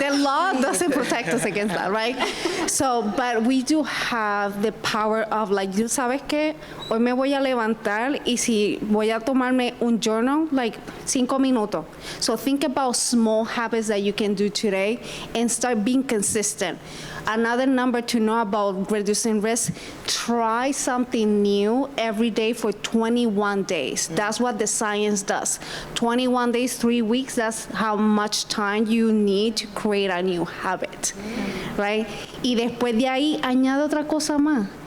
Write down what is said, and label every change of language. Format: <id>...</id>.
<en>The law doesn't protect us against that, right? So, but we do have the power of, like,</en> <es>¿tú sabes qué? Hoy me voy a levantar y si voy a tomarme un journal, like 5 minutos.</es> <en>So think about small habits that you can do today and start being consistent. Another number to know about reducing risk, try something new every day for 21 days. That's what the science does. 21 days, 3 weeks, that's how much time you need to create a new habit, right?</en> <es>Y después de ahí, añade otra cosa más.</es>